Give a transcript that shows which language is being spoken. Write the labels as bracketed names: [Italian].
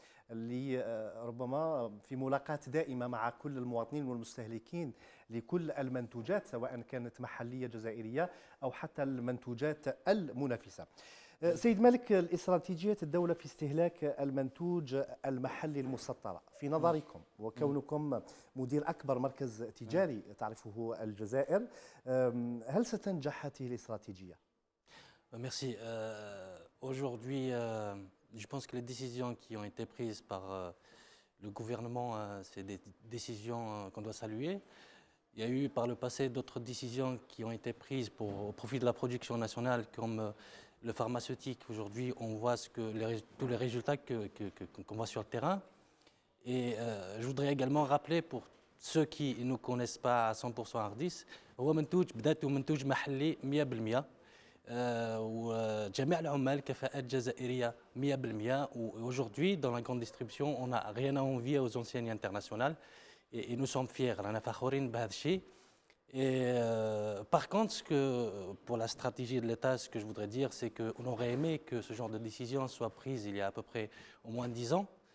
[Arabic] اللي ربما في ملاقاة دائمة مع كل المواطنين والمستهلكين لكل المنتوجات، سواء كانت محلية جزائرية أو حتى المنتوجات المنافسة. سيد مالك، الاستراتيجية الدولة في استهلاك المنتوج المحلي المسطرة في نظركم، وكونكم مدير أكبر مركز تجاري تعرفه الجزائر، هل ستنجح هذه الاستراتيجية؟ [French] Merci. Aujourd'hui, je pense que les décisions qui ont été prises par le gouvernement, c'est des décisions qu'on doit saluer. Il y a eu par le passé d'autres décisions qui ont été prises au profit de la production nationale, comme le pharmaceutique. Aujourd'hui, on voit tous les résultats qu'on voit sur le terrain. Et je voudrais également rappeler pour ceux qui ne nous connaissent pas à 100% Ardis, [Arabic] هو منتوج بداته منتوج محلي 100%. وجميع العمال كفاءات جزائرية 100%. [French] Aujourd'hui, dans la grande distribution, on n'a rien à envier aux enseignes internationales. Et nous sommes fiers. [Arabic] رانا فخورين بهذا الشيء. [French] Et par contre, pour la stratégie de l'État, ce que je voudrais dire, c'est qu'on aurait aimé que ce genre de décision soit prise il y a à peu près au moins 10 ans.